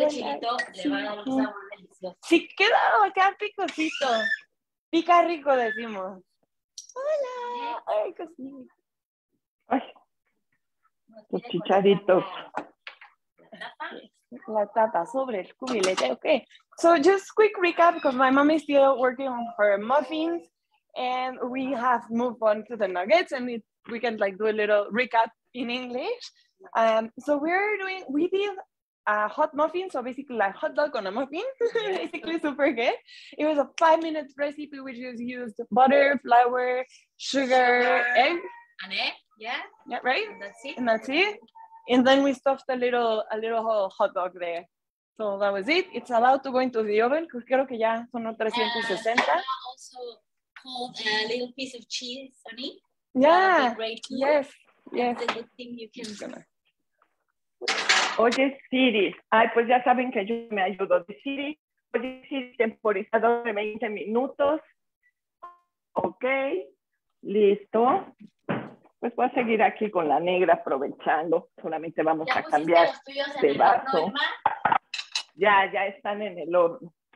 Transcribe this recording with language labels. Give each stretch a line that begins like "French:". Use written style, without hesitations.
Spanish: chilito le va a dar un sabor delicioso. Sí, queda acá picosito. Pica rico, decimos. Hola. Ay, cosita. Ay, los chicharitos. La tapa sobre el cubilete.
English: Okay. So just quick recap because my mom is still working on her muffins and we have moved on to the nuggets and we can like do a little recap in English. So we did a hot muffin, so basically like hot dog on a muffin, basically super good. It was a 5-minute recipe which just used butter, flour, sugar, egg. An egg, yeah. Yeah, right? And that's it. And then we stuffed a little hot dog there. So that was it. It's allowed to go into the oven.
Spanish: Creo que ya son 360.
English: Also hold a little piece of cheese on it. Yeah. Great too. Yes. That's a good thing you can.
Spanish: Oye, Siri. Ay, pues ya saben que yo me ayudo de Siri. decir temporizador de 20 minutos. Ok, listo. Pues voy a seguir aquí con la negra aprovechando. Solamente vamos a cambiar de vaso. Ya están en el horno.